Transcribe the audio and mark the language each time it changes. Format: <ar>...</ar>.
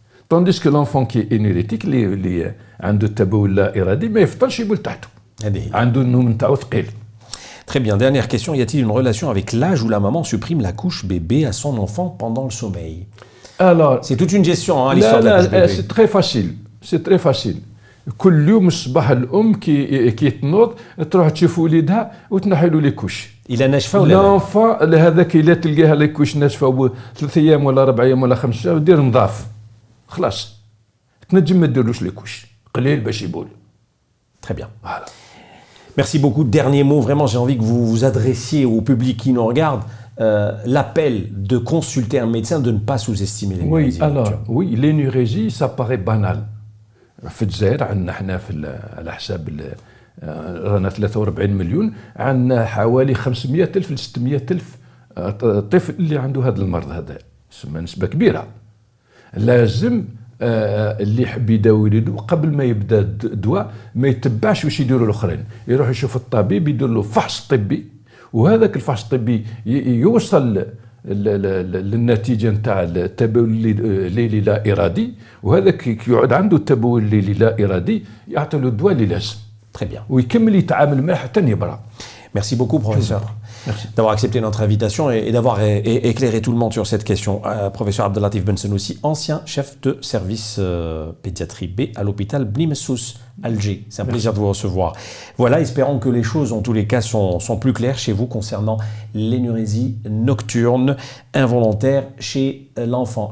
<fr>Tandis que l'enfant qui est énergétique, il a un</fr> <ar>taboul iradi,</ar> <fr>mais il faut pas. Très bien. Dernière question. Y a-t-il une relation avec l'âge où la maman supprime la couche bébé à son enfant pendant le sommeil? Alors, c'est toute une gestion, hein, l'histoire de la couche bébé. C'est très facile. C'est très facile.</fr> <ar>كل يوم الصباح الام كي تنوض تروح تشوف وليدها وتنحي له لي كوش. الى ناشفه ولا لا؟ لانفون هذاك الا تلقاها لي كوش ناشفه 3 ايام ولا 4 ايام ولا 5 ايام دير نظاف خلاص تنجم ما ديرلوش لي كوش قليل باش يبول.</ar> <fr>Très bien. Voilà. Merci beaucoup. Dernier mot, vraiment, j'ai envie que vous vous adressiez au public qui nous regarde. L'appel de consulter un médecin, de ne pas sous-estimer l'énurésie. Oui, alors, oui, l'énurésie, ça paraît banal.</fr> <ar>في الجزائر عندنا احنا على حساب رانا 43 مليون عندنا حوالي 500 ألف ل 600 ألف طفل اللي عنده هذا المرض هذا نسبة كبيرة. لازم اللي يحب يداوي وليدو قبل ما يبدا الدواء ما يتبعش واش يديروا الاخرين، يروح يشوف الطبيب يدير له فحص طبي، وهذاك الفحص الطبي يوصل للنتيجه نتاع التبول الليلي لا ارادي، وهذاك يقعد عنده التبول الليلي لا ارادي يعطي له الدواء اللي لازم.</ar> <fr>Très bien.</fr> <ar>ويكمل يتعامل معاه حتى يبرى.</ar> <fr>Merci beaucoup, professeur, d'avoir accepté notre invitation et d'avoir éclairé tout le monde sur cette question. Professeur Abdellatif Bensennoussi, ancien chef de service pédiatrie B à l'hôpital Blimessous, Alger. C'est un plaisir de vous recevoir. Voilà, espérons que les choses, en tous les cas, sont plus claires chez vous concernant l'énurésie nocturne involontaire chez l'enfant.</fr>